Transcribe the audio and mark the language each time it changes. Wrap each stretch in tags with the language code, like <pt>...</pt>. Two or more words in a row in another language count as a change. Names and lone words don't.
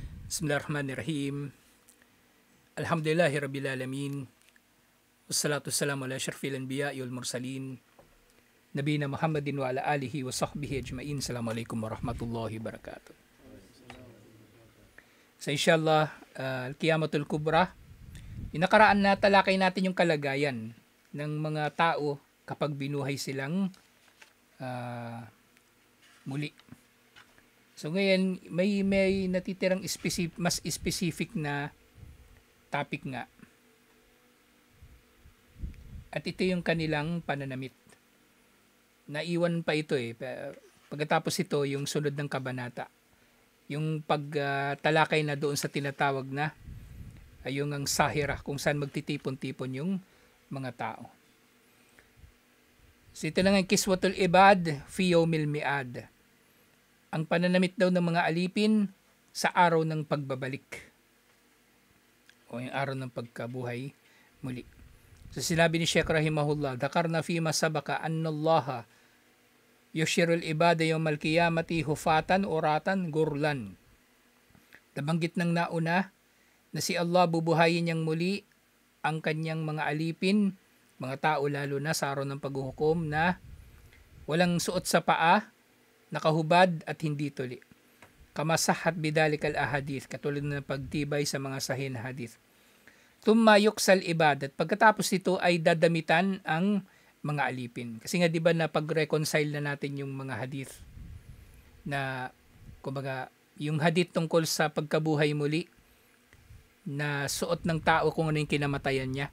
<ar>بسم الله الرحمن الرحيم. الحمد لله رب العالمين. والصلاة والسلام على أشرف الأنبياء والمرسلين. نبينا محمد وعلى آله وصحبه أجمعين. السلام عليكم ورحمة الله وبركاته.</ar> <tl>So</tl> <ar>إن شاء الله، القيامة الكبرى,</ar> <tl>yung nakaraan na talakay natin yung kalagayan ng mga tao kapag binuhay silang muli. So ngayon, may natitirang mas specific na topic nga. At ito yung kanilang pananamit. Naiwan pa ito eh. Pagkatapos ito, yung sunod ng kabanata. Yung pagtalakay na doon sa tinatawag na yung ang sahira, kung saan magtitipon-tipon yung mga tao. So ito na nga</tl> <ar>كسوة العباد في يوم الميعاد.</ar> <tl>Ang pananamit daw ng mga alipin sa araw ng pagbabalik. O yung araw ng pagkabuhay muli. So sinabi ni Sheikh Rahimahullah,</tl> <ar>ذكرنا فيما سبق أن الله يحشر العباد يوم القيامة حفاة عراة غرلا.</ar> <tl>Nabanggit ng nauna na si Allah bubuhayin niyang muli ang kanyang mga alipin, mga tao lalo na sa araw ng paghuhukom na walang suot sa paa, nakahubad at hindi tuli.</tl> <ar>كما صحت بذلك الأحاديث,</ar> <tl>katulad ng pagtibay sa mga sahih na hadith.</tl> <ar>ثم يكسى العباد,</ar> <tl>pagkatapos nito ay dadamitan ang mga alipin. Kasi nga 'di ba na pag-reconcile na natin yung mga hadith na kumbaga yung hadith tungkol sa pagkabuhay muli na suot ng tao kung ano yung kinamatayan niya.</tl>